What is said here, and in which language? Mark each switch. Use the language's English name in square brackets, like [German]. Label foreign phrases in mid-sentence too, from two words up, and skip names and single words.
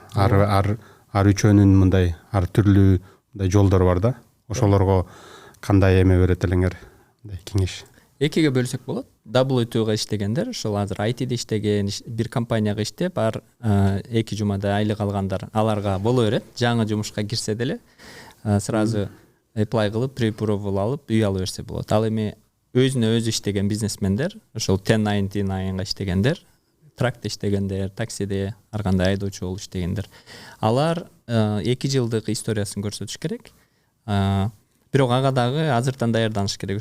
[Kyrgyz] Ар үчөөнүн мындай ар түрлүү мындай жолдору бар да. Ошолорго кандай эме берет элеңер, мындай кеңеш? Экиге бөлсөк болот. W2га иштегендер, ошол азыр ITде иштеген, бир компанияга иштеп, 2 жумада айлык алгандар, аларга боло берет. Жаңы жумушка кирсе деле сразу apply кылып, pre-approval алып, үй ала берсе болот. Ал эми өзүнө өзү иштеген бизнесмендер, ошол 1099га иштегендер, тракта иштегендер, таксиде ар кандай айдоочу болуп иштегендер, алар 2 жылдык историясын көрсөтүш керек. Бирок ага дагы азыртан даярданыш керек.